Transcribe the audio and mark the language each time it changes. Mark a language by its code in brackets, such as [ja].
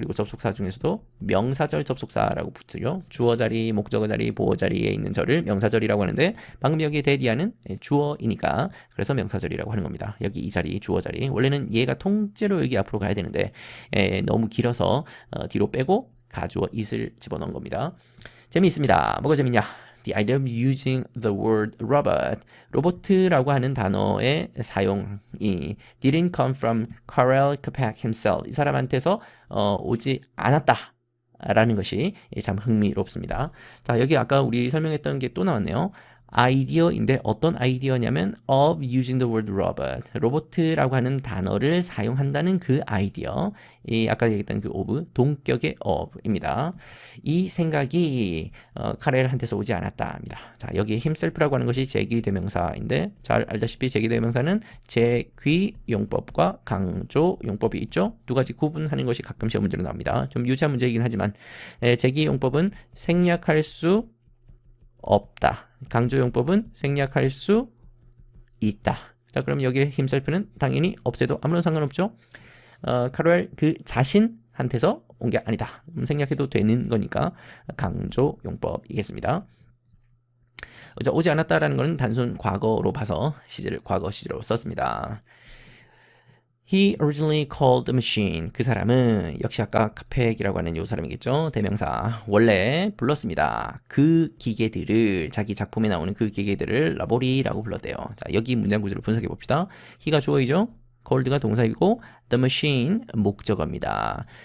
[ko] 그리고 접속사 중에서도 명사절 접속사라고 붙죠. 주어 자리, 목적어 자리, 보어 자리에 있는 절을 명사절이라고 하는데 방금 여기 that 이하는 주어이니까 그래서 명사절이라고 하는 겁니다. 여기 이 자리, 주어 자리. 원래는 얘가 통째로 여기 앞으로 가야 되는데 너무 길어서 뒤로 빼고 가주어 it을 집어넣은 겁니다. 재미있습니다. 뭐가 재밌냐? [en] The idea of using the word robot, [ko] 로보트라고 하는 단어의 사용이 [en] didn't come from Karel Capek himself. [ko] 이 사람한테서 오지 않았다. 라는 것이 참 흥미롭습니다. 자, 여기 아까 우리 설명했던 게 또 나왔네요. 아이디어인데 어떤 아이디어냐면 [en] of using the word robot, [ko] 로보트라고 하는 단어를 사용한다는 그 아이디어, 이 아까 얘기했던 그 of, 동격의 of입니다. 이 생각이 카렐한테서 오지 않았다입니다. 자, 여기 himself라고 하는 것이 제기대명사인데 잘 알다시피 제기대명사는 제귀 용법과 강조 용법이 있죠. 두 가지 구분하는 것이 가끔 시험 문제로 나옵니다. 좀 유치한 문제이긴 하지만 제기 용법은 생략할 수 없다. 강조용법은 생략할 수 있다. 자, 그럼 여기에 himself는 당연히 없애도 아무런 상관없죠. 카렐 그 자신한테서 온 게 아니다. 생략해도 되는 거니까 강조용법이겠습니다. 오지 않았다라는 것은 단순 과거로 봐서 시제를 과거 시제로 썼습니다. [en] He originally called the machine. [ko] 그 사람은 역시 아까 카펙이라고 하는 요 사람이겠죠. 대명사. 원래 불렀습니다. 그 기계들을 자기 작품에 나오는 그 기계들을 라보리라고 불렀대요. 자, 여기 문장 구조를 분석해 봅시다. he가 주어이죠. called가 동사이고 the machine 목적어입니다.